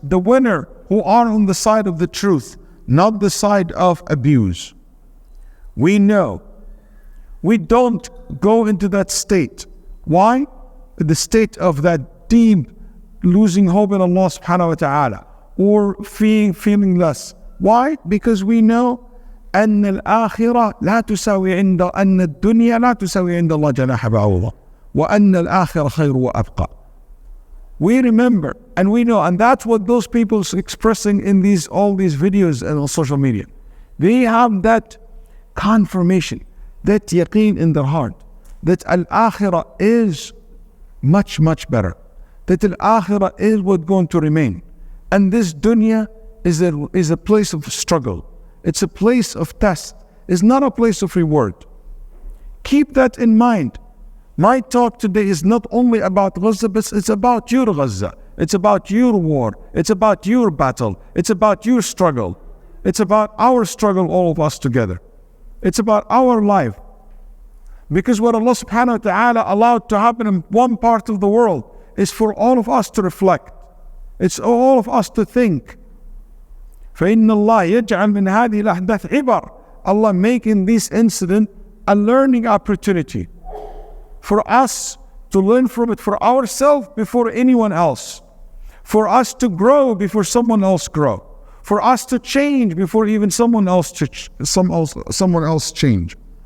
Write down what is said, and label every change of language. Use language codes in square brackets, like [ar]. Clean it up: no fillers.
[en] The winner who are on the side of the truth, not the side of abuse. We know. We don't go into that state. Why? The state of that deep losing hope in Allah subhanahu wa ta'ala, or feeling less. Why? Because we know [ar] أن الآخرة لا تساوي عند أن الدنيا لا تساوي عند الله جناح بعوضة وأن الآخرة خير وأبقى. [en] We remember and we know, and that's what those people expressing in all these videos and on social media. They have that confirmation, that yaqeen in their heart, that al-akhirah is much, much better. That al-akhirah is what's going to remain. And this dunya is a place of struggle. It's a place of test. It's not a place of reward. Keep that in mind. My talk today is not only about Gaza, but it's about your Gaza. It's about your war. It's about your battle. It's about your struggle. It's about our struggle, all of us together. It's about our life. Because what Allah subhanahu wa ta'ala allowed to happen in one part of the world is for all of us to reflect. It's all of us to think. [ar] فَإِنَّ اللَّهَ يَجْعَلْ مِنْ هَذِهِ الْأَحْدَاثِ عِبَرٍ. [en] Allah making this incident a learning opportunity for us to learn from it for ourselves before anyone else, for us to grow before someone else grow, for us to change before even someone else change.